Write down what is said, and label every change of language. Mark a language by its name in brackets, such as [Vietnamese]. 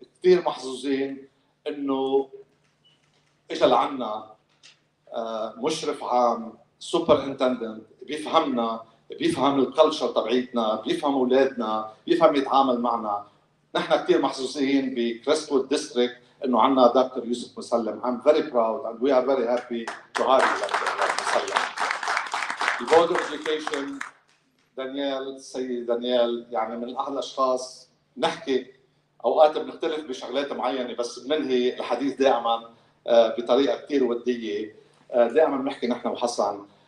[Arabic] كثير محظوظين انه اجى لعنا مشرف عام، سوبر انتندنت بيفهمنا، بيفهم الكلتشر تبعيتنا، بيفهم اولادنا، بيفهم يتعامل معنا. نحن كثير محظوظين بكريستوود ديستريكت انه عندنا دكتور يوسف مسلم. [English] I'm very proud and we are very happy to have مسلم. [Arabic] البورد اوف اديوكيشن دانيال، السيد دانيال، يعني من احد الاشخاص نحكي اوقات بنختلف بشغلات معينه، بس بننهي الحديث دائما بطريقه كثير وديه. دائما بنحكي نحن وحسن